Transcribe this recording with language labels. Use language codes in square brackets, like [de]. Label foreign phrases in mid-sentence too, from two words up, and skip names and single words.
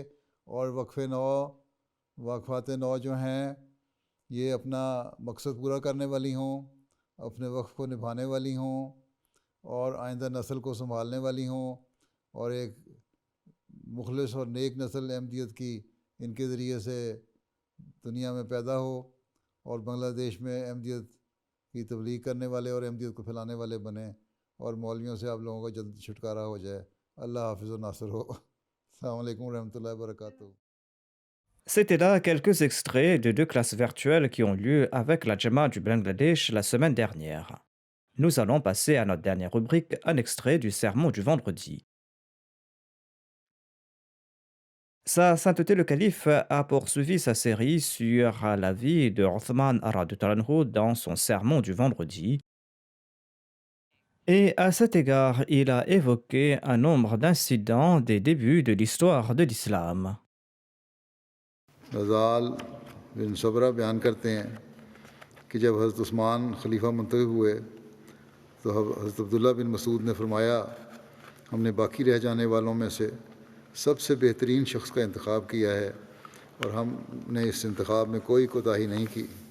[ur] اور وقفات نو جو ہیں یہ اپنا مقصد پورا کرنے والی ہوں, اپنے وقف کو نبھانے والی ہوں, اور آئندہ نسل کو سنبھالنے والی ہوں, اور ایک مخلص اور نیک نسل احمدیت کی ان کے ذریعے سے دنیا میں پیدا ہو, اور بنگلہ دیش میں احمدیت کی تبلیغ کرنے والے اور احمدیت کو پھیلانے والے بنیں, اور مولویوں سے آپ لوگوں کا جلد چھٹکارا ہو جائے. اللہ حافظ و ناصر ہو. [ar] السلام علیکم ورحمۃ اللہ وبرکاتہ. [fr] C'était là quelques extraits de deux classes virtuelles qui ont lieu avec la Jamaat du Bangladesh la semaine dernière. Nous allons passer à notre dernière rubrique, un extrait du sermon du vendredi. Sa sainteté le calife a poursuivi sa série sur la vie de Othman [ar] رضي الله عنه [fr] dans son sermon du vendredi. Et à cet égard, il a évoqué un nombre d'incidents des débuts de l'histoire de l'islam. [ur] غزال بن صبرہ بیان کرتے ہیں کہ جب حضرت عثمان خلیفہ منتخب ہوئے تو حضرت عبداللہ بن مسعود نے فرمایا, ہم نے باقی رہ جانے والوں میں سے سب سے بہترین شخص کا انتخاب کیا ہے, اور ہم نے اس انتخاب میں کوئی کوتاہی نہیں کی.